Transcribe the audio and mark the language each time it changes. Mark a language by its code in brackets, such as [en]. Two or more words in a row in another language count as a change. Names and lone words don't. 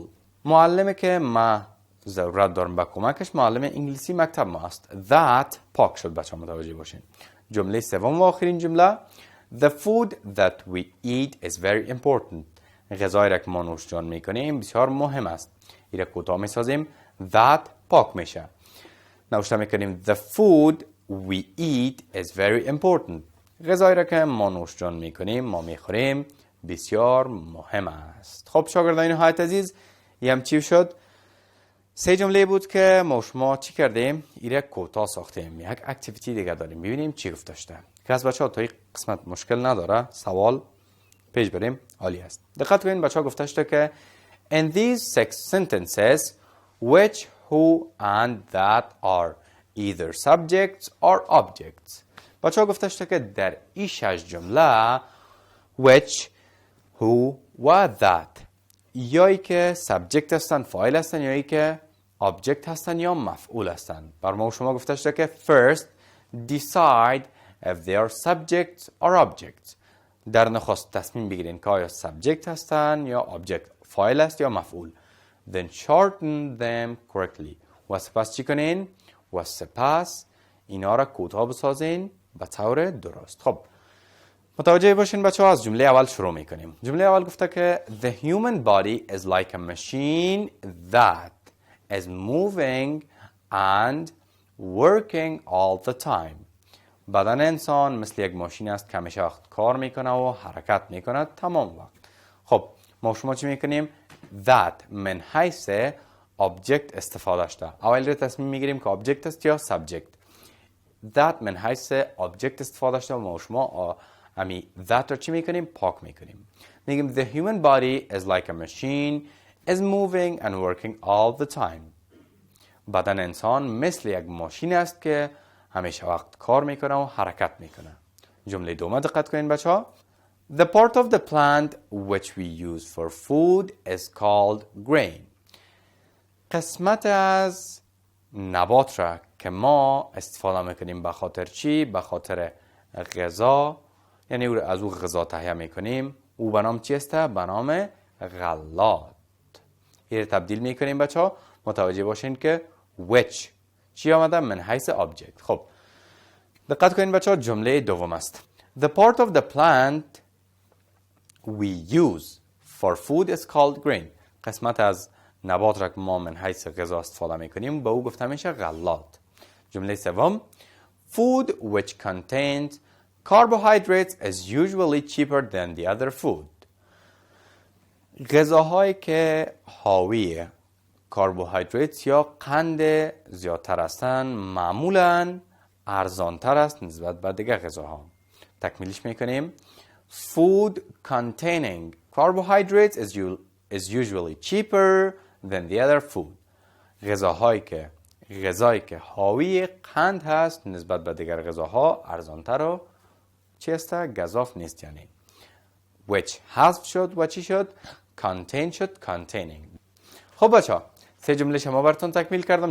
[fa] معلمی که ما ضرورت دارم با کمکش معلم انگلیسی مکتب ما است. That پاک شد بچه ها متوجه باشین. جمله سوم و آخرین جمله. [en] The food that we eat is very important. [fa] غذایی را که ما نوش جان میکنیم بسیار مهم است. این را کوتاه میسازیم. That پاک میشه. نوشته میکنیم [en] The food we eat is very important. [fa] غذایی را که ما نوش جان میکنیم، ما میخوریم، بسیار مهم است. خب شاگردان نهایت عزیز، این هم چی شد؟ سه جمله بود که ما شما چی کردیم؟ ایره کوتاه ساختیم. یک اکتیویتی دیگه داریم. ببینیم چی گفته شده. که از بچه ها تا این قسمت مشکل نداره، سوال پیش بریم، عالی است. دقت کنین بچه ها گفته شده که [en] In these 6 sentences which, who and that are either subjects or objects. [fa] بچه ها گفته شده که در این 6 جمله [en] which, who [fa] و that یایی که سابجکت هستن، فاعل هستن، یایی که object هستن یا مفعول هستن. بر ما شما گفته شده که [en] first decide if they are subjects or objects. [fa] در نخست تصمیم بگیرین که آیا سابجکت هستن یا object، فاعل است یا مفعول. [en] Then shorten them correctly. [fa] و سپس چی کنین؟ و سپس اینا را کوتاه بسازین به طور درست. خب متوجه باشین بچه ها، از جمله اول شروع میکنیم. جمله اول گفته که [en] The human body is like a machine that is moving and working all the time. [fa] بدن انسان مثل یک ماشین است که همیشه وقت کار میکنه و حرکت میکنه تمام وقت. خب ما شما چی میکنیم؟ That من حیث object استفاده شده. اول را تصمیم میگیریم که object است یا subject. That من حیث object استفاده شده و ما شما امی that رو چی میکنیم؟ پاک میکنیم. [en] میگیم The human body is like a machine is moving and working all the time. [fa] بدن انسان مثل یک ماشین است که همیشه وقت کار میکنه و حرکت میکنه. جمله دوم دقت کنین بچه ها. [en] The part of the plant which we use for food is called grain. [fa] قسمت از نبات را که ما استفاده میکنیم به خاطر چی؟ به خاطر غذا، یعنی از او غذا تهیه میکنیم، او به نام چی است؟ به نام غلات. این تبدیل میکنیم بچه ها. متوجه باشین که which چی آمده؟ من حیث object. خب دقت کنین بچه ها، جمله دوم است. [en] The part of the plant we use for food is called grain. [fa] قسمت از نبات را که ما من حیث غذا استفاده میکنیم به او گفته میشه غلات. جمله سوم. [en] Food which contains carbohydrates is usually cheaper than the other food. [fa] غذاهایی که حاوی کربوهیدرات یا قند زیادتر هستند معمولاً ارزانتر است نسبت به دیگر غذاها. تکمیلش میکنیم. [en] Food containing carbohydrates is usually cheaper than the other food. [fa] غذایی که حاوی قند هست نسبت به دیگر غذاها ارزانتر و چی است؟ گزاف نیست. یعنی which حذف شد و چی شد؟ [en] contain شد containing. [fa] خب بچه ها، 3 جمله شما براتون تکمیل کردم.